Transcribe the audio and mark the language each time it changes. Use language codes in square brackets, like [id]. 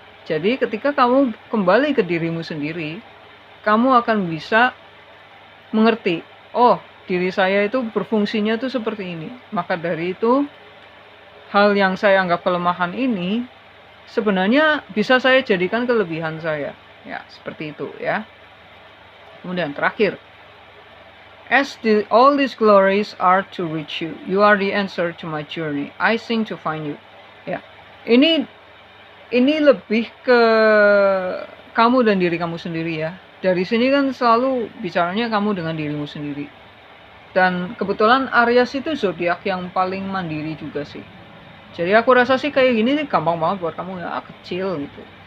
[id] Jadi ketika kamu kembali ke dirimu sendiri, kamu akan bisa mengerti, oh, diri saya itu berfungsinya tuh seperti ini. Maka dari itu, hal yang saya anggap kelemahan ini sebenarnya bisa saya jadikan kelebihan saya. Ya, seperti itu ya. Kemudian terakhir, [en] all these glories are to reach you. You are the answer to my journey. I sing to find you. [id] Ya, ini lebih ke kamu dan diri kamu sendiri ya. Dari sini kan selalu bicaranya kamu dengan dirimu sendiri. Dan kebetulan Aries itu zodiak yang paling mandiri juga sih. Jadi aku rasa sih kayak gini sih gampang banget buat kamu ya, kecil gitu.